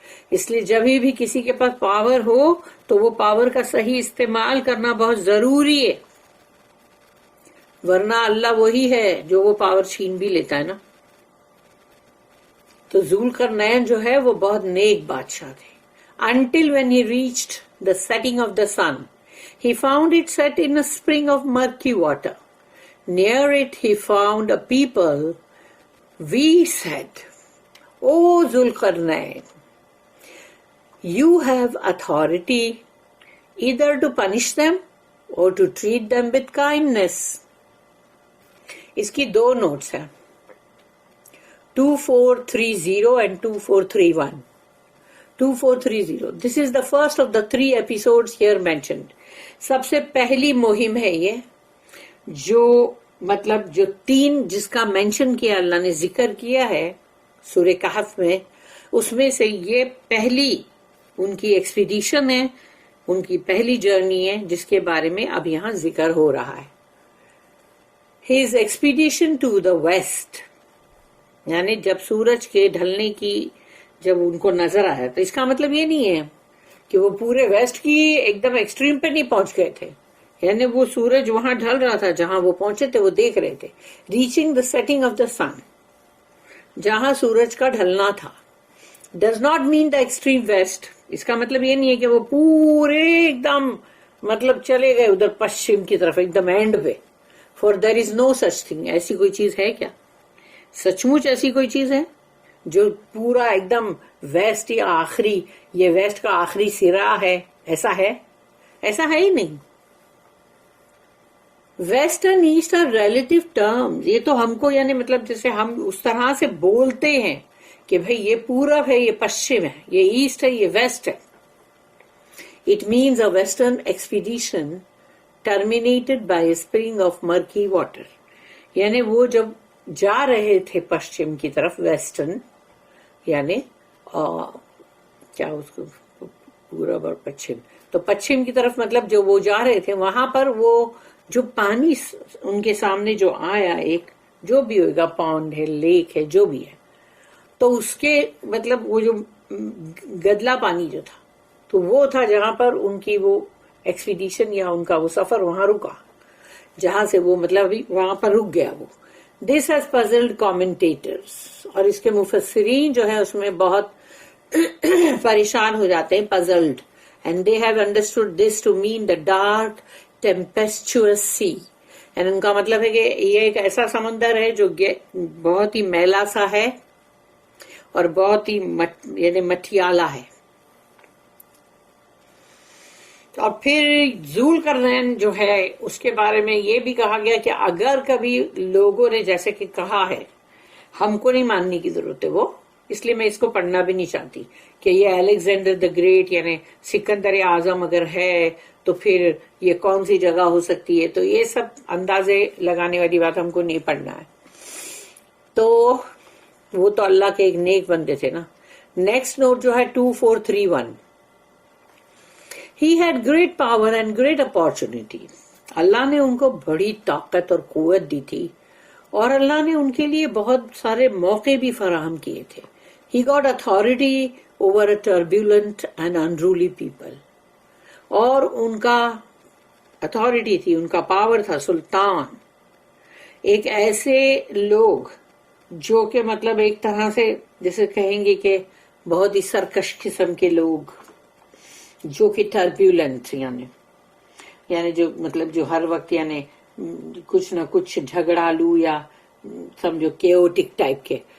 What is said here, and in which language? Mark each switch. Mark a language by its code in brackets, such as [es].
[ur] اس لیے جب بھی کسی کے پاس پاور ہو تو وہ پاور کا صحیح استعمال کرنا بہت ضروری ہے, ورنہ اللہ وہی ہے جو وہ پاور چھین بھی لیتا ہے نا. تو ذوالقرنین جو ہے وہ بہت نیک بادشاہ تھے. [en] Until when he reached the setting of the sun, he found it set in a spring of murky water. Near it he found a people. We said, O Zulqarnain, you have authority either to punish them or to treat them with kindness. [ur] اس کی دو notice ہیں, 2430 and 2431. [en] 2430, this is the first of the 3 episodes here mentioned. [ur] سب سے پہلی مہم ہے یہ جو مطلب جو 3 جس کا مینشن کیا اللہ نے ذکر کیا ہے سورہ کہف میں, اس میں سے یہ پہلی ان کی ایکسپیڈیشن ہے, ان کی پہلی جرنی ہے جس کے بارے میں اب یہاں ذکر ہو رہا ہے. [en] His expedition to the west, [ur] یعنی جب سورج کے ڈھلنے کی جب ان کو نظر آیا, تو اس کا مطلب یہ نہیں ہے کہ وہ پورے ویسٹ کی ایک دم ایکسٹریم پہ نہیں پہنچ گئے تھے, یعنی وہ سورج وہاں ڈھل رہا تھا جہاں وہ پہنچے تھے وہ دیکھ رہے تھے. [en] reaching the setting of the sun, [ur] جہاں سورج کا ڈھلنا تھا, [en] Does not mean the extreme west. [ur] اس کا مطلب یہ نہیں ہے کہ وہ پورے ایک دم مطلب چلے گئے ادھر پشچم کی طرف ایک دم اینڈ پہ. [en] for there is no such thing, [ur] ایسی کوئی چیز ہے کیا؟ سچ مچ ایسی کوئی چیز ہے جو پورا ایک دم ویسٹ یا آخری، یہ ویسٹ کا آخری سرا ہے؟ ایسا ہے؟ ایسا ہے ہی نہیں. [en] West and east are relative terms. [ur] یہ تو ہم کو یعنی مطلب جیسے ہم اس طرح سے بولتے ہیں کہ بھئی یہ پورب ہے، یہ پشچم ہے، یہ ایسٹ ہے، یہ ویسٹ ہے. [en] It means a western expedition terminated by a spring of murky water. [ur] یعنی وہ جب جا رہے تھے پشچم کی طرف، ویسٹرن یعنی کیا اس کو پورب اور پچھم، تو پچھم کی طرف مطلب جو وہ جا رہے تھے وہاں پر وہ جو پانی ان کے سامنے جو آیا، ایک جو بھی ہوگا، پونڈ ہے، لیک ہے، جو بھی ہے، تو اس کے مطلب وہ جو گدلا پانی جو تھا تو وہ تھا جہاں پر ان کی وہ ایکسپیڈیشن یا ان کا وہ سفر وہاں رکا، جہاں سے وہ مطلب وہاں پر رک گیا وہ. [en] This has puzzled commentators. [ur] اور اس کے مفسرین جو ہے اس میں بہت پریشان ہو جاتے ہیں، پزلڈ. [en] And they have understood this to mean the dark tempestuous sea. [ur] And ان کا مطلب ہے کہ یہ ایک ایسا سمندر ہے جو بہت ہی میلا سا ہے اور بہت ہی یعنی مٹھیالا ہے. اور پھر ذوال قرنین جو ہے اس کے بارے میں یہ بھی کہا گیا کہ اگر کبھی لوگوں نے جیسے کہ کہا ہے، ہم کو نہیں ماننے کی ضرورت ہے وہ، اس لیے میں اس کو پڑھنا بھی نہیں چاہتی کہ یہ الیگزینڈر دا گریٹ یعنی سکندر اعظم اگر ہے تو پھر یہ کون سی جگہ ہو سکتی ہے. تو یہ سب اندازے لگانے والی بات ہم کو نہیں پڑھنا ہے. تو وہ تو اللہ کے ایک نیک بندے تھے نا. نیکسٹ نوٹ جو ہے 2431. [en] He had great power and great opportunity. [ur] اللہ نے ان کو بڑی طاقت اور قوت دی تھی اور اللہ نے ان کے لیے بہت سارے موقع بھی فراہم کیے تھے. [en] He got authority over a turbulent and unruly people. [ur] اور ان کا اتھارٹی تھی، ان کا پاور تھا، سلطان، ایک ایسے لوگ جو کہ مطلب ایک طرح سے جیسے کہیں گے کہ بہت ہی سرکش قسم کے لوگ، جو کہ ٹربیولنٹ یعنی جو مطلب جو ہر وقت یعنی کچھ نہ کچھ جھگڑالو یا سمجھو کیوٹک ٹائپ کے.